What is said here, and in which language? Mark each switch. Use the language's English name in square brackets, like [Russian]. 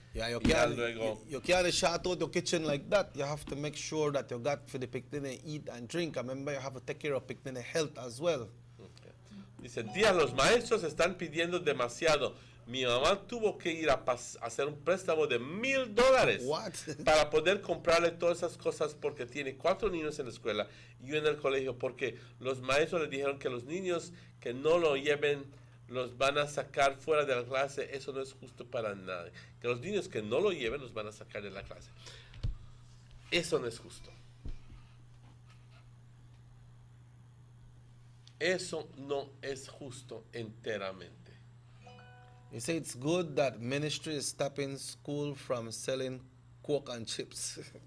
[English] Yeah, you can't shout out your kitchen like that. You have to make sure that you got for the picnic eat and drink. Remember, you have to take care of picnic health as well. Okay. [Spanish] Dice, tía, los maestros están pidiendo demasiado. Mi mamá tuvo que ir a hacer un préstamo de $1,000 para poder comprarle todas esas cosas, porque tiene 4 niños en la escuela y uno en el colegio, porque los maestros le dijeron que los niños que no lo lleven los van a sacar fuera de la clase. Eso no es justo para nadie. Que los niños que no lo lleven los van a sacar de la clase. Eso no es justo. Eso no es justo enteramente. [English] You say it's good that ministry is stopping school from selling Coke and chips.